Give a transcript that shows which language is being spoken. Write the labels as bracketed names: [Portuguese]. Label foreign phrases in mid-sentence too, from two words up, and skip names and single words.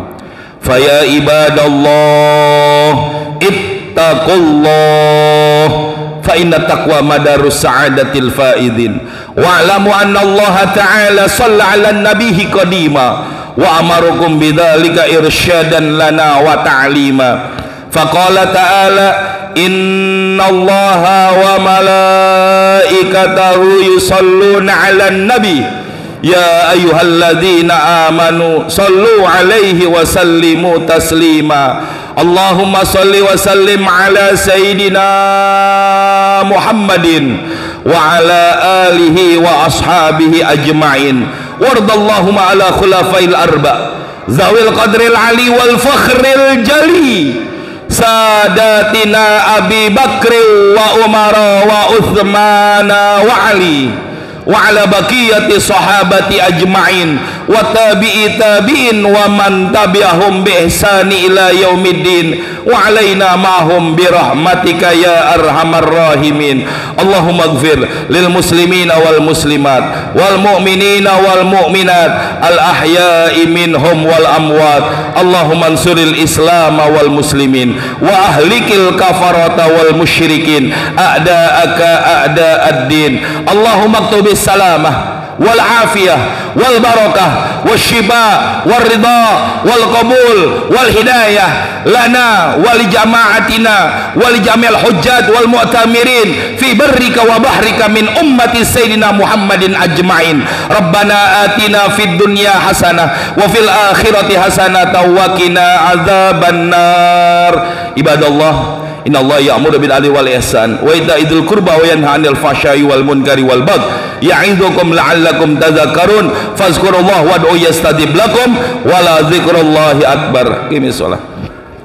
[Arabic] فيا عباد الله اتقوا الله فإن تقوى مدار السعادة الفائزين واعلموا أن الله تعالى صلى على النبي قديما وأمركم بذلك إرشادا لنا وتعليما. فقال تعالى إن الله وملائكته يصلون على النبي يا أيها الذين آمنوا صلوا عليه وسلموا تسليما. اللهم صل وسلم على سيدنا محمد وعلى آله وأصحابه أجمعين. وارض اللهم على الخلفاء الأربعة ذوي القدر العلي والفخر الجلي ساداتنا أبي بكر وعمر وعثمان وعلي وعلى بقية صحابة أجمعين وتابعي تابعين ومن تبعهم بإحسان إلى يوم الدين وعلينا معهم برحمتك يا أرحم الراحمين. اللهم اغفر للمسلمين والمسلمات والمؤمنين والمؤمنات الأحياء منهم والأموات. اللهم انصر الإسلام والمسلمين وأهلك الكفرة والمشركين أعداءك أعداء الدين. اللهم اكتب السلامة والعافية والبركة والشفاء والرضا والقبول والهداية لنا ولجماعتنا ولجميع الحجاج والمعتمرين في برك وبحرك من أمة سيدنا محمد أجمعين. ربنا آتنا في الدنيا حسنة وفي الآخرة حسنة وقنا عذاب النار. عباد الله إن الله يأمر بالعدل والإحسان وإيتاء ذي القربى وينهى عن الفحشاء والمنكر والبغي يعظكم لعلكم تذكرون. فاذكروا الله وادعوه يستجب لكم ولذكر الله أكبر. أقم الصلاة.